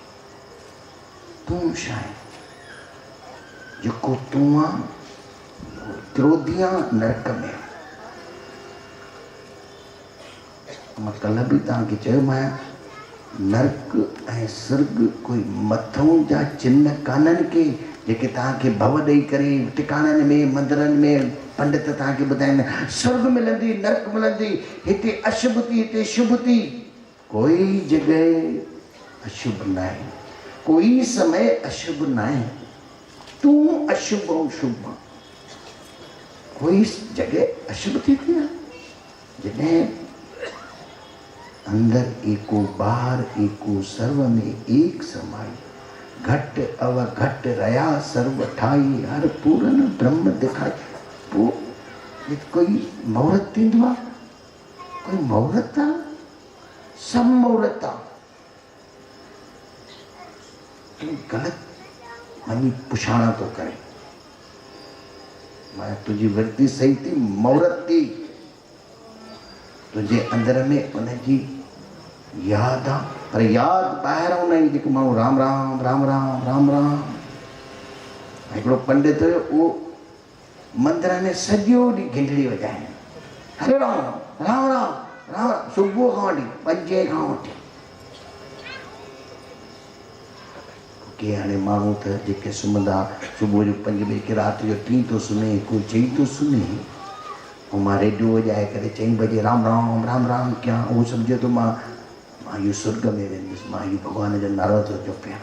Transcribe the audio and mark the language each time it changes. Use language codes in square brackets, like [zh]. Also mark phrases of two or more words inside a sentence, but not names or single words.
[sd] तूं छा आहीं? जेको तूं आहे क्रोधी आहे नरक में। मां कल्ह बि तव्हांखे चयोमांइ नरक ऐं स्वर्ग कोई मथों जा चिन्ह कान्हनि के जेके तव्हांखे भव ॾेई करे टिकाणनि में मंदरनि में पंडित तव्हांखे ॿुधाईंदा स्वर्ग मिलंदी, नरक मिलंदी, हिते अशुभ थी, हिते शुभ थी। कोई जॻह अशुभ न आहे, कोई समय अशुभ न आहे। तूं अशुभ ऐं शुभ, कोई जॻह अशुभ थी थी आहे। जॾहिं अंदर एको बाहर एको सर्व में एक समाई, घट अव घट रया सर्व ठाई, हर पूरन ब्रह्म दिखाई। पोइ कोई मुहूर्त थींदो आहे, कोई मुहूर्त आहे, सब मुहूर्त आहे। तूं ग़लति वञी पुछाणा थो करे, मां तुंहिंजी वृत्ति सही थी, मुहूर्त थी तुंहिंजे अंदर में उनजी याद आहे, पर यादि ॿाहिरि हुन जी जेको माण्हू राम राम राम राम राम राम। हिकिड़ो पंडित हुयो, उहो मंदर में सॼो ॾींहुं घिंडड़ी वॼाइनि, हरे राम राम राम राम, सुबुह खां वठी 5 खां वठी। के हाणे माण्हू त जेके सुम्हंदा सुबुह जो 5 बजे, के राति जो 3 थो सुम्हे, कोई 4 थो सुम्हे। ऐं मां रेडियो वॼाए करे 4 बजे राम राम राम राम कयां, उहो सम्झे थो मां इहो स्वर्ग में वेंदुसि, मां इहो भॻवान जो नारो थो जपियां।